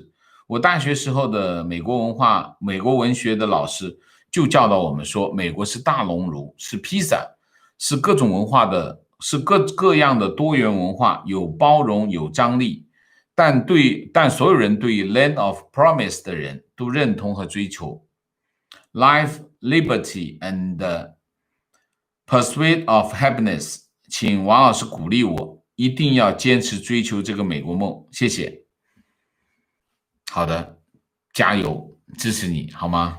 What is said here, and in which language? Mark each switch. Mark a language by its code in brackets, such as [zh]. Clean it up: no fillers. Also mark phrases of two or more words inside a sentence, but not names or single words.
[zh] 我大學時候的美國文學的老師就教導我們說，美國是大熔爐，是披薩，是各種文化的，是各樣的多元文化，有包容有張力，但所有人對於 [en] Land of Promise [zh] 的人都認同和追求 [en] Life, Liberty and Pursuit of Happiness， [zh] 请王老师鼓励我，一定要坚持追求这个美国梦，谢谢。好的，加油，支持你好吗？